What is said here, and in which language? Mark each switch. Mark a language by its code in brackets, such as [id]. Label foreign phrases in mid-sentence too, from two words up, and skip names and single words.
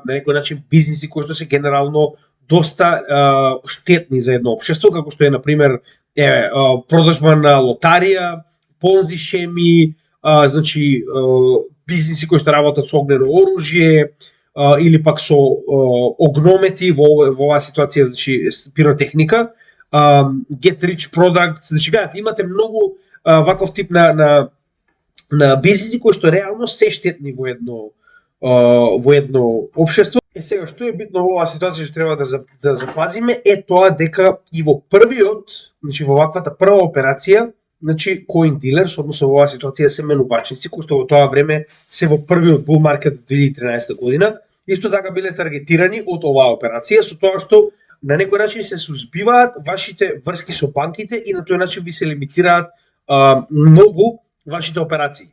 [mk] на некој начин бизниси кои што се генерално доста штетни за едно општество, како што е на пример продажба на лотарија, понзи шеми, значи бизниси кои што работат со огнено оружје или пак со огномети во оваа ситуација, значи пиротехника, [en] get rich products, [mk] значи гледате, имате многу ваков тип на бизниси кои што реално се штетни во едно општество. Сега, што е битно во оваа ситуација што треба да запазиме е тоа дека и во првиот, значи во ваквата прва операција, значи [en] coin dealers, [mk] односно во оваа ситуација се менувачници кои што во тоа време се во првиот [en] bull market [mk] 2013 година, исто така биле таргетирани од оваа операција со тоа што на некој начин се сузбиваат вашите врски со банките и на тој начин ви се лимитираат многу вашите операции.